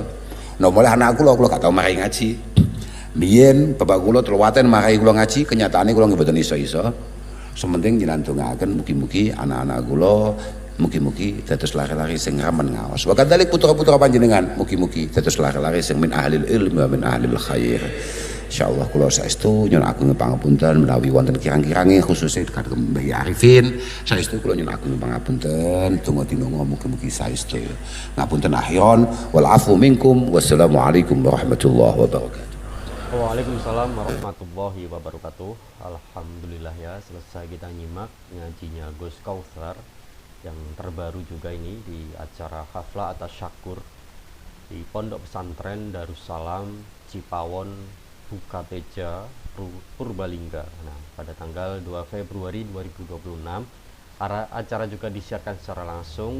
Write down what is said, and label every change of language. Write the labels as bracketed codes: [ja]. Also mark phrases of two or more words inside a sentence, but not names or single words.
[jv] Nah mulai anak kula gak tau marai ngaji. Biyen bapak kula teluwaten marai kula ngaji, kenyataane kula nggih mboten iso-iso. Sementing nyinantungaaken mugi-mugi anak-anak kula mugi-mugi dados lare-lare sing ramen ngaos. [ar] وكذلك [jv] putra-putra panjenengan mugi-mugi dados lare-lare sing [ar] من أهل العلم ومن أهل الخير. [jv] Insyaallah kula saestu nyuwun agung pangapunten menawi wonten kirang-kirange khususe dhateng Mbah Arifin. Saestu kula nyuwun agung pangapunten, donga tinonga mugi-mugi saestu. [ar] Ngapunten آخرا والعفو منكم. والسلام عليكم ورحمة الله وبركاته. وعليكم السلام ورحمة الله وبركاته. [id] Alhamdulillah ya, selesai kita nyimak ngajinya Gus Kautsar yang terbaru juga ini di acara Haflah atas Syakur di Pondok Pesantren Darussalam Cipawon Bukateja Purbalingga. Nah, pada tanggal 2 Februari 2026 acara juga disiarkan secara langsung.